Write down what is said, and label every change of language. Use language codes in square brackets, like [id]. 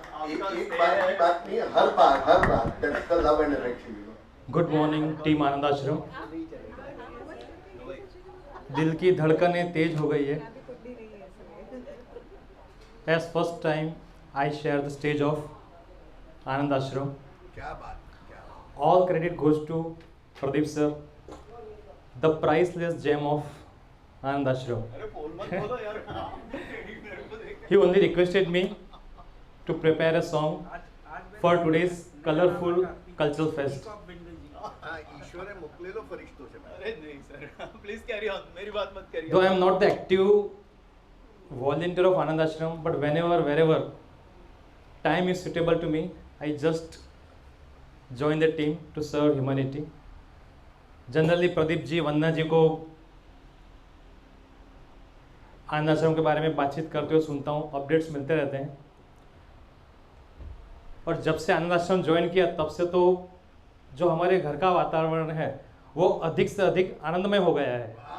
[hi] एक बार की बात नहीं, हर बार [en] That's the love and affection. Good morning team Anand Ashram. [hi] दिल की धड़कनें तेज हो गई है। [en] As first time I share the stage of Anand Ashram. [hi] क्या बात। [en] All credit goes to Pradeep sir, the priceless gem of Anand Ashram. He only requested me to prepare a song for today's colorful cultural fest. [hi] ईश्वर ने मोकलेलो फरिश्तों से। अरे नहीं sir, [en] please carry on, [hi] मेरी बात मत करिए। [en] Though I am not the active volunteer of Anand Ashram, but wherever time is suitable to me, I just join the team to serve humanity. [hi] Generally Pradeep ji, वंदना जी को आनंद आश्रम के बारे में बातचीत करते हुए सुनता हूँ, अपडेट्स मिलते रहते हैं। और जब से आनंद आश्रम ज्वाइन किया तब से तो जो हमारे घर का वातावरण है वो अधिक से अधिक आनंदमय हो गया है।